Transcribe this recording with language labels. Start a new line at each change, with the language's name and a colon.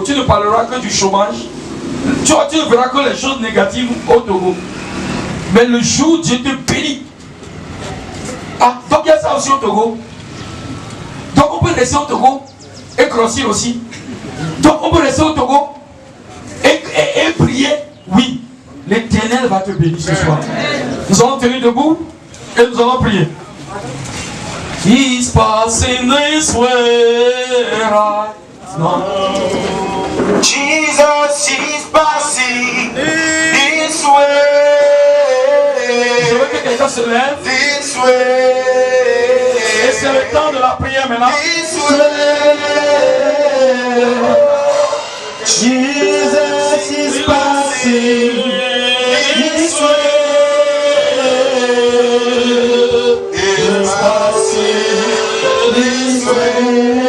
French: Tu ne parleras que du chômage. Tu ne verras que les choses négatives au Togo. Mais le jour où Dieu te bénit, donc il y a ça aussi au Togo. Donc on peut rester au Togo et grossir aussi. Donc on peut rester au Togo et prier. Oui, l'Éternel va te bénir ce soir. Nous allons tenir debout et nous allons prier.
English: He's passing this way right now. Jesus is passing this way.
French: Je veux que quelqu'un se lève.
English: This way.
French: Et c'est le temps de la prière maintenant.
English: This way. Jesus is passing this way. Is passing this way.